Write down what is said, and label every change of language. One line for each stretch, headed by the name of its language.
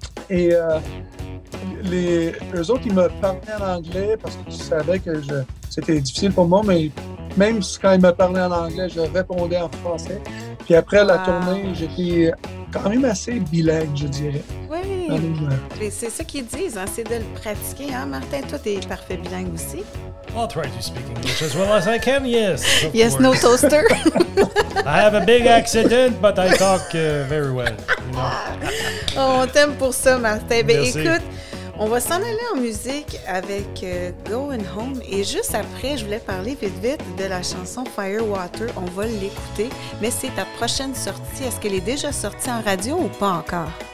French: Et eux autres, ils me parlaient en anglais parce qu'ils savaient que c'était difficile pour moi, mais même quand ils me parlaient en anglais, je répondais en français. Puis après la tournée, j'étais quand même assez bilingue, je dirais. Oui, c'est ça qu'ils disent, hein, c'est de le pratiquer. Hein, Martin, toi, t'es parfait bilingue aussi.
English: I'll try to speak English as well as I can, yes. Yes, no toaster. I have a big accident, but I talk very well. You know?
French: Oh, on t'aime pour ça, Martin. Ben, merci. Écoute, on va s'en aller en musique avec Going Home. Et juste après, je voulais parler vite de la chanson Firewater. On va l'écouter, mais c'est ta prochaine sortie. Est-ce qu'elle est déjà sortie en radio ou pas encore?